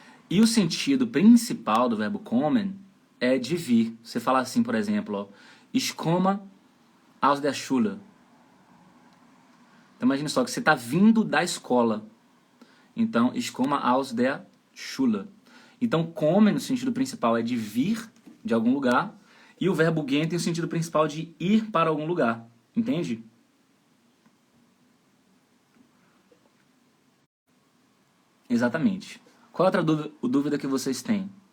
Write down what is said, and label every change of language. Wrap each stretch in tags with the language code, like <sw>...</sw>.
<pt>E o sentido principal do verbo kommen é de vir. Você fala assim, por exemplo, ó,</pt> <de>ich komme aus der Schule.</de> <pt>Então imagine só que você está vindo da escola.</pt> <de>Então, ich komme aus der Schule.</de> <pt>Então, come no sentido principal é de vir de algum lugar. E o verbo gehen tem o sentido principal de ir para algum lugar. Entende? Exatamente. Qual outra dúvida que vocês têm?</pt>